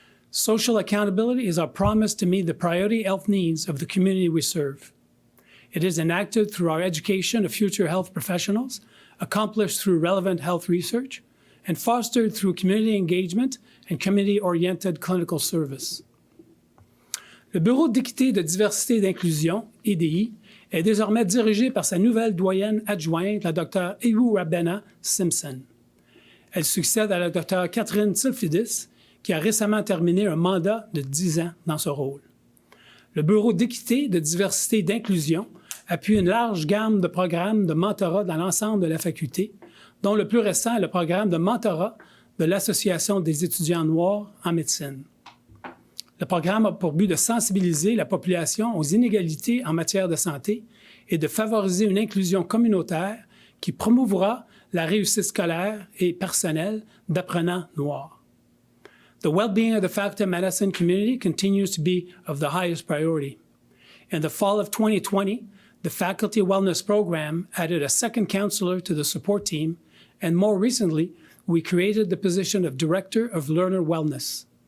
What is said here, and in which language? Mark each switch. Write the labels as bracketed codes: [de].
[en] Social accountability is our promise to meet the priority health needs of the community we serve. It is enacted through our education of future health professionals, accomplished through relevant health research, and fostered through community engagement and community-oriented clinical service. [fr] Le Bureau d'équité, de diversité et d'inclusion, EDI, est désormais dirigé par sa nouvelle doyenne adjointe, la Dr. Ewu Rabena Simpson. Elle succède à la Dr. Catherine Tsilfidis, qui a récemment terminé un mandat de 10 ans dans ce rôle. Le Bureau d'équité, de diversité et d'inclusion appuie une large gamme de programmes de mentorat dans l'ensemble de la faculté, dont le plus récent est le programme de mentorat de l'Association des étudiants noirs en médecine. Le programme a pour but de sensibiliser la population aux inégalités en matière de santé et de favoriser une inclusion communautaire qui promouvra la réussite scolaire et personnelle d'apprenants noirs. [en] The well-being of the faculty of medicine community continues to be of the highest priority. In the fall of 2020, the Faculty Wellness Program added a second counselor to the support team, and more recently, we created the position of Director of Learner Wellness.